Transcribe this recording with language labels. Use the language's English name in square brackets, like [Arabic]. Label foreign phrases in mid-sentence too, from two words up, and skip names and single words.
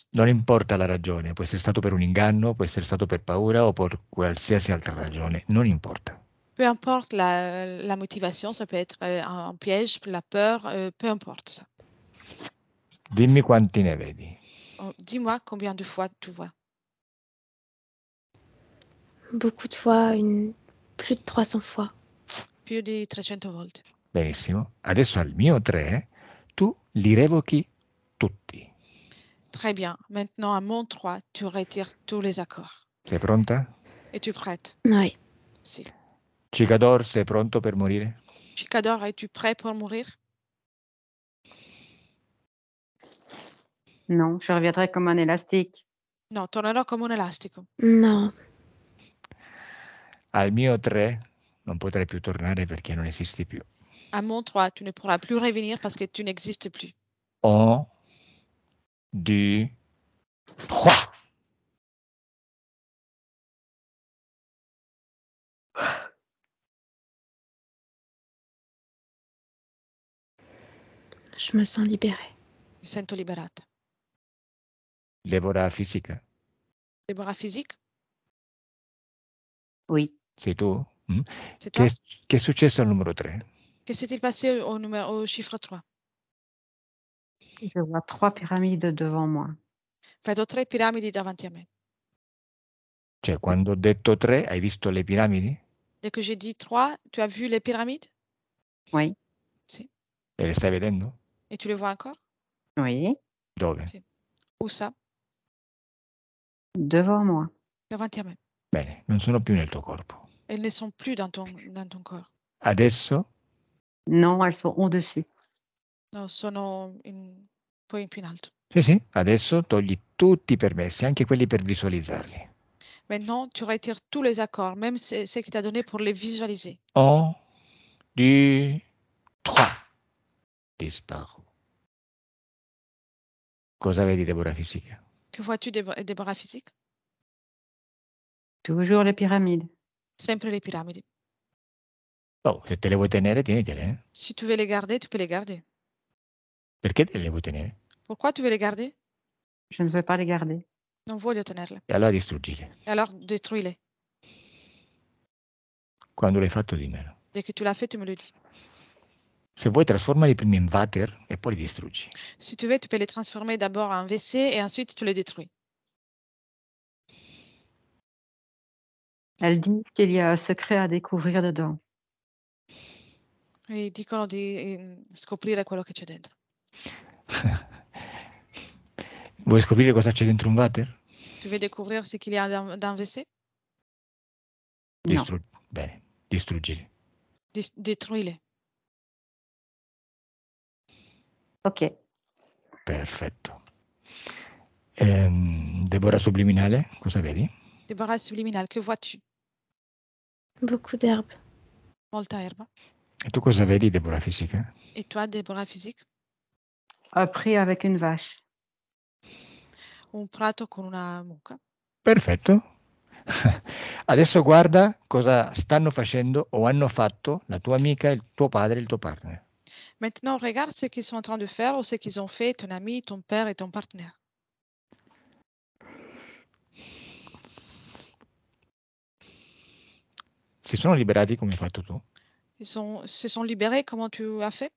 [Italian] Non importa la ragione, può essere stato per un inganno, può essere stato per paura o per qualsiasi altra ragione, non importa. [French] Peu importe la motivation, ça peut être un piège, la peur, peu importe ça. [Italian] Dimmi quanti ne vedi. [French] Dis-moi combien de fois tu vois. Beaucoup de fois, plus de 300 fois. [Italian] Più di 300 volte. Benissimo. Adesso al mio 3 tu li revochi tutti. [French] Très bien. Maintenant, à mon 3, tu retires tous les accords. [Italian] Sei pronta? [French] Es-tu prête? Oui. [Italian] Si. Cicador, sei pronto per morire? [French] Chicador, es-tu prêt pour mourir? Non, je reviendrai comme un élastique. [Italian] No, tornerò come un elastico. Non. Al mio 3 non potrai più tornare perché non esisti più. [French] À mon 3, tu ne pourras plus revenir parce que tu n'existes plus. 1, 2, 3. Je me sens libérée. [Italian] Mi sento liberata. Deborah fisica? [French] Deborah physique? Oui. [Italian] Sei tu? [French] C'est toi? [Italian] Che è successo al numero 3? [French] Que s'est-il passé au chiffre 3? Je vois 3 pyramides devant moi. [Italian] Vedo 3 piramidi davanti a me. Cioè, quando ho detto 3, hai visto le piramidi? [French] Dès que j'ai dit 3, tu as vu les pyramides? Oui. [Italian] Si. E le stai vedendo? [French] Et tu les vois encore? Oui. [Italian] Dove? [French] Si. Où ça? Devant moi. [Italian] Davanti a me. Bene, non sono più nel tuo corpo. [French] Elles ne sont plus dans ton corps. [Italian] Adesso [French] Non, elles sont au-dessus. [Italian] No, sono poi più in alto. sì, adesso togli tutti i permessi, anche quelli per visualizzarli. [French] Maintenant, tu retires tous les accords, même ceux que tu as donnés pour les visualiser. 1, 2, 3. Disparu. [Italian] Cosa vedi, Deborah fisica? [French] Que vois-tu, Déborah physique? Toujours les pyramides. [Italian] Sempre les piramidi. Oh, se te le vuoi tenere, tienitele. [French] Si tu veux les garder, tu peux les garder. [Italian] Perché te le vuoi tenere? [French] Pourquoi tu veux les garder? Je ne veux pas les garder. [Italian] Non voglio tenerle. E allora distruggili. [French] Et alors, détruis-les. [Italian] Quando l'hai fatto, dimmelo. [French] Dès que tu l'as fait, tu me le dis. [Italian] Se vuoi, trasformali prima in water e poi li distruggi. [French] Si tu veux, tu peux les transformer d'abord en WC et ensuite tu les détruis. Elles disent qu'il y a un secret à découvrir dedans. [Italian] E dicono di scoprire quello che c'è dentro. Vuoi scoprire cosa c'è dentro un water? [French] Tu veux découvrir ce qu'il y a dans WC? [Italian] No. Bene, distruggili. [French] Détruis-les. Ok. [Italian] Perfetto. Deborah subliminale, cosa vedi? [French] Débarras subliminal, que vois-tu? Beaucoup d'herbes. [Italian] Molta erba. E tu cosa vedi, Deborah fisica? [French] Et toi, Déborah physique? Un pré avec une vache. [Italian] Un prato con una mucca. Perfetto. Adesso guarda cosa stanno facendo o hanno fatto la tua amica, il tuo padre e il tuo partner. [French] Maintenant, regarde ce qu'ils sont en train de faire ou ce qu'ils ont fait, ton ami, ton père et ton partenaire. [Italian] Si sono liberati come hai fatto tu? [French] Se sont libérés, comment tu as fait?